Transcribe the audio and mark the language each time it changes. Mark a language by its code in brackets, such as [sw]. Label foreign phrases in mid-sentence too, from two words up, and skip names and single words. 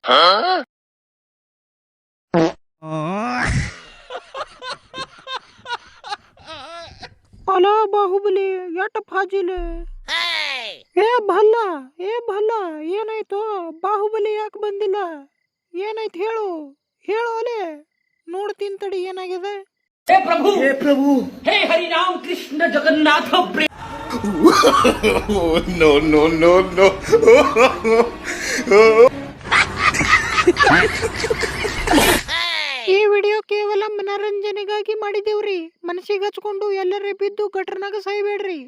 [kn] ಅಲ ಬಾಹುಬಲಿ ಎಟ್ ಫಾಜಿಲ್. ಏ ಭಲ್ಲ ಏನಾಯ್ತು? ಬಾಹುಬಲಿ ಯಾಕೆ ಬಂದಿಲ್ಲ? ಏನಾಯ್ತು ಹೇಳು ಅಲೆ, ನೋಡ್ತೀನಿ ತಡಿ ಏನಾಗಿದೆ. [hi] हे प्रभु हे हरि राम कृष्ण जगन्नाथ [en] No. [kn] ಈ ವಿಡಿಯೋ ಕೇವಲ ಮನರಂಜನೆಗಾಗಿ ಮಾಡಿದೇವ್ರಿ. ಮನಸ್ಸಿಗೆ ಹಚ್ಕೊಂಡು ಎಲ್ಲರೇ ಬಿದ್ದು ಗಟ್ರನಾಗ ಸಾಯ್ಬೇಡ್ರಿ.